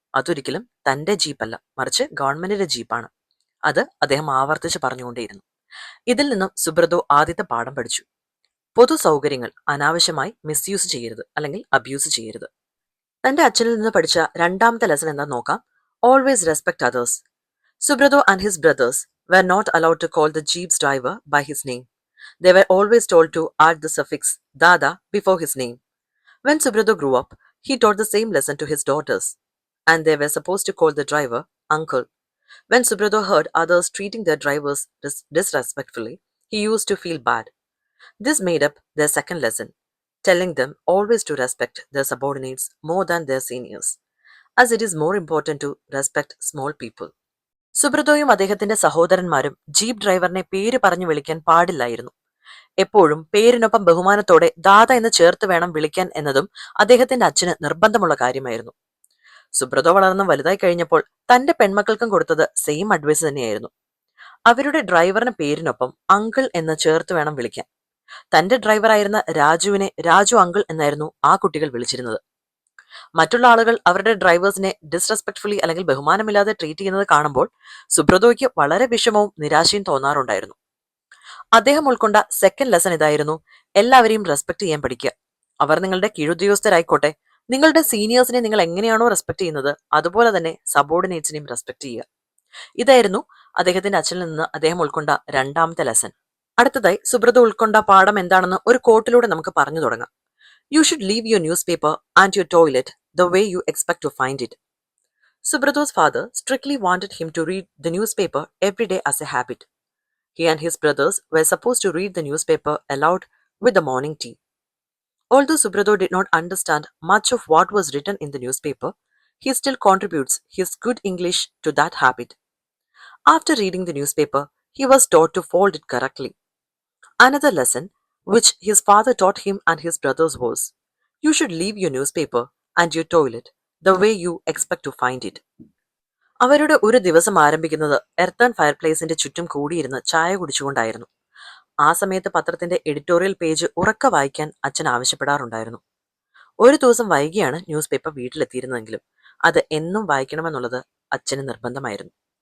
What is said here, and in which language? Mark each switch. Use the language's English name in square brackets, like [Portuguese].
[Malayalam] അതൊരിക്കലും തന്റെ ജീപ്പല്ല, മറിച്ച് ഗവൺമെന്റിന്റെ ജീപ്പാണ്. അത് അദ്ദേഹം ആവർത്തിച്ച് പറഞ്ഞുകൊണ്ടേയിരുന്നു. ഇതിൽ നിന്നും സുബ്രതോ ആദ്യത്തെ പാഠം പഠിച്ചു. പൊതു സൗകര്യങ്ങൾ അനാവശ്യമായി മിസ്യൂസ് ചെയ്യരുത്, അല്ലെങ്കിൽ അബ്യൂസ് ചെയ്യരുത്. തന്റെ അച്ഛനിൽ നിന്ന് പഠിച്ച രണ്ടാമത്തെ ലെസൺ എന്താ നോക്കാം. [English] Always respect others. Subrato and his brothers were not allowed to call the jeep's driver by his name. They were always told to add the suffix dada before his name. When Subrado grew up, he taught the same lesson to his daughters, and they were supposed to call the driver uncle. When Subrado heard others treating their drivers disrespectfully, he used to feel bad. This made up their second lesson, telling them always to respect their subordinates more than their seniors, as it is more important to respect small people. [Malayalam] സുബ്രതോയും അദ്ദേഹത്തിന്റെ സഹോദരന്മാരും jeep ഡ്രൈവറിനെ പേര് പറഞ്ഞു വിളിക്കാൻ പാടില്ലായിരുന്നു. എപ്പോഴും പേരിനൊപ്പം ബഹുമാനത്തോടെ ദാദ എന്ന് ചേർത്ത് വേണം വിളിക്കാൻ എന്നതും അദ്ദേഹത്തിന്റെ അച്ഛന് നിർബന്ധമുള്ള കാര്യമായിരുന്നു. സുബ്രതോ വളർന്ന് വലുതായി കഴിഞ്ഞപ്പോൾ തന്റെ പെൺമക്കൾക്കും കൊടുത്തത് സെയിം അഡ്വൈസ് തന്നെയായിരുന്നു. അവരുടെ ഡ്രൈവറിന്റെ പേരിനൊപ്പം അങ്കിൾ എന്ന് ചേർത്ത് വേണം വിളിക്കാൻ. തന്റെ ഡ്രൈവറായിരുന്ന രാജുവിനെ രാജു അങ്കിൾ എന്നായിരുന്നു ആ കുട്ടികൾ വിളിച്ചിരുന്നത്. മറ്റുള്ള ആളുകൾ അവരുടെ ഡ്രൈവേഴ്സിനെ ഡിസ്റെസ്പെക്ട്ഫുള്ളി അല്ലെങ്കിൽ ബഹുമാനമില്ലാതെ ട്രീറ്റ് ചെയ്യുന്നത് കാണുമ്പോൾ സുബ്രതോയ്ക്ക് വളരെ വിഷമവും നിരാശയും തോന്നാറുണ്ടായിരുന്നു. അദ്ദേഹം ഉൾക്കൊണ്ട സെക്കൻഡ് ലെസൺ ഇതായിരുന്നു. എല്ലാവരെയും റെസ്പെക്ട് ചെയ്യാൻ പഠിക്കുക. അവർ നിങ്ങളുടെ കീഴുദ്യോഗസ്ഥരായിക്കോട്ടെ, നിങ്ങളുടെ സീനിയേഴ്സിനെ നിങ്ങൾ എങ്ങനെയാണോ റെസ്പെക്ട് ചെയ്യുന്നത് അതുപോലെ തന്നെ സബോർഡിനേറ്റ്സിനെയും റെസ്പെക്ട് ചെയ്യുക. ഇതായിരുന്നു അദ്ദേഹത്തിന്റെ അച്ഛനിൽ നിന്ന് അദ്ദേഹം ഉൾക്കൊണ്ട രണ്ടാമത്തെ ലെസൺ. അടുത്തതായി സുബ്രതോ ഉൾക്കൊണ്ട പാഠം എന്താണെന്ന് ഒരു കോട്ടിലൂടെ നമുക്ക് പറഞ്ഞു തുടങ്ങാം. [English] You should leave your newspaper and your toilet the way you expect to find it. Subrato's father strictly wanted him to read the newspaper every day as a habit. He and his brothers were supposed to read the newspaper aloud with the morning tea. Although Subrato did not understand much of what was written in the newspaper, he still contributes his good English to that habit. After reading the newspaper, he was taught to fold it correctly. Another lesson which his father taught him and his brothers was, you should leave your newspaper and your toilet the way you expect to find it. [Malayalam] അവരുടെ ഒരു ദിവസം ആരംഭിക്കുന്നത് earth and ഫയർപ്ലേസിന്റെ ചുറ്റും കൂടിയിരുന്ന് ചായ കുടിച്ചുകൊണ്ടായിരുന്നു. ആ സമയത്ത് പത്രത്തിന്റെ editorial page ഉറക്കെ വായിക്കാൻ അച്ഛൻ ആവശ്യപ്പെടാറുണ്ടായിരുന്നു. ഒരു ദിവസം വൈകിയാണ് ന്യൂസ് പേപ്പർ വീട്ടിലെത്തിയിരുന്നതെങ്കിലും അത് എന്നും വായിക്കണമെന്നുള്ളത് അച്ഛന് നിർബന്ധമായിരുന്നു.